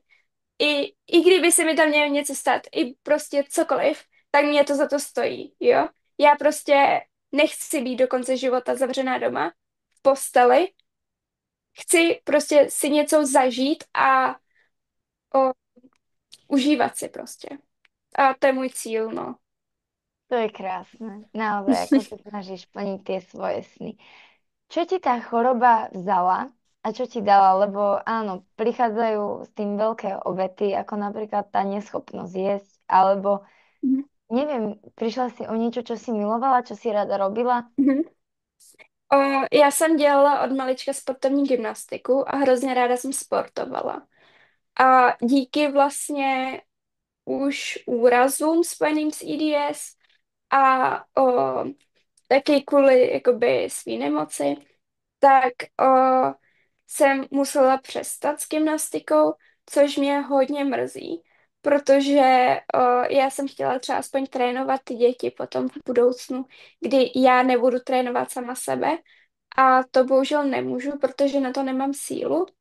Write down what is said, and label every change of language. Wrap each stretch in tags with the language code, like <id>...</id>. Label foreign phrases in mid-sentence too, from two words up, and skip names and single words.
<cs>I kdyby se mi tam mělo něco stát, i prostě cokoliv, tak mě to za to stojí, jo? Já prostě nechci být do konce života zavřená doma, v posteli, chci prostě si něco zažít a o, užívat si prostě. A to je můj cíl, no.</cs> <sk>To je krásne. Naozaj, ako sa snažíš plniť tie svoje sny. Čo ti tá choroba vzala a čo ti dala? Lebo áno, prichádzajú s tým veľké obety, ako napríklad tá neschopnosť jesť, alebo Mhm. neviem, prišla si o niečo, čo si milovala, čo si rada robila? Mhm.</sk> <cs>O, já jsem dělala od malička sportovní gymnastiku a hrozně ráda jsem sportovala. A díky vlastně už úrazům spojeným s EDS a taky kvůli jakoby svý nemoci, tak jsem musela přestat s gymnastikou, což mě hodně mrzí, protože já jsem chtěla třeba aspoň trénovat ty děti potom v budoucnu, kdy já nebudu trénovat sama sebe a to bohužel nemůžu, protože na to nemám sílu.</cs>